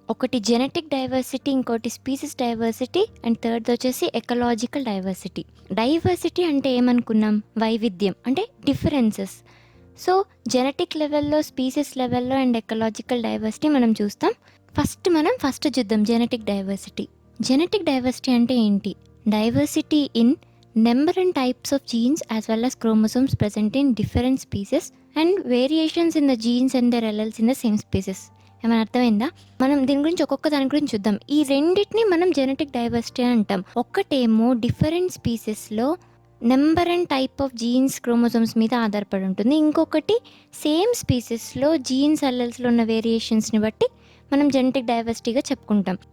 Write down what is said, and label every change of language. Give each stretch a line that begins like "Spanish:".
Telugu: ఒకటి genetic diversity, ఇంకోటి species diversity, and third వచ్చేసి ఎకలాజికల్ డైవర్సిటీ. డైవర్సిటీ అంటే ఏమనుకున్నాం? వైవిధ్యం అంటే డిఫరెన్సెస్. సో జెనెటిక్ లెవెల్లో, స్పీసీస్ లెవెల్లో అండ్ ఎకలాజికల్ డైవర్సిటీ మనం చూస్తాం. ఫస్ట్ చూద్దాం జెనెటిక్ డైవర్సిటీ. జెనెటిక్ డైవర్సిటీ అంటే ఏంటి?
English: Diversity in number and types of genes as well as chromosomes present in different species and variations in the genes and their alleles in the same species.
Telugu: ఏమైనా అర్థమైందా? మనం దీని గురించి ఒక్కొక్క దాని గురించి చూద్దాం. ఈ రెండింటిని మనం జెనెటిక్ డైవర్సిటీ అని అంటాం. ఒక్కటేమో different స్పీసెస్లో
English: number and type of genes,
Telugu: chromosomes మీద ఆధారపడి ఉంటుంది. ఇంకొకటి సేమ్ స్పీసెస్లో జీన్స్, అల్లెల్స్లో ఉన్న వేరియేషన్స్ని బట్టి మనం జెనెటిక్ డైవర్సిటీగా చెప్పుకుంటాం.